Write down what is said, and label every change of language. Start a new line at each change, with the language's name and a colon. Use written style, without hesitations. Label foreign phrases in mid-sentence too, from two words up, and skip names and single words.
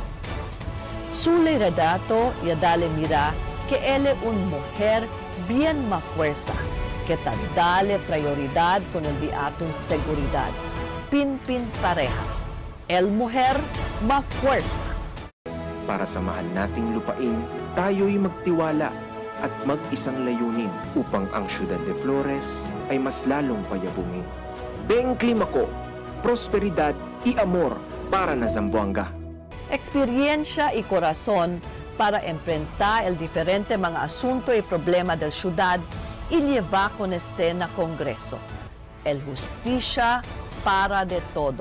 Chavacano: Sule redato y dale mira que él es un mujer bien más fuerza, que ta dale prioridad con el di aton seguridad. Pin-pin pareja. El mujer más fuerza.
Filipino: Para sa mahal nating lupain, tayo'y magtiwala at mag-isang layunin upang ang Ciudad de Flores ay mas lalong payabungin.
Chavacano: Beng Climaco, prosperidad y amor para na Zamboanga. Experiencia y corazón para enfrentar el diferente mga asunto y problema del ciudad y llevar con este na Kongreso. El justicia para de todo.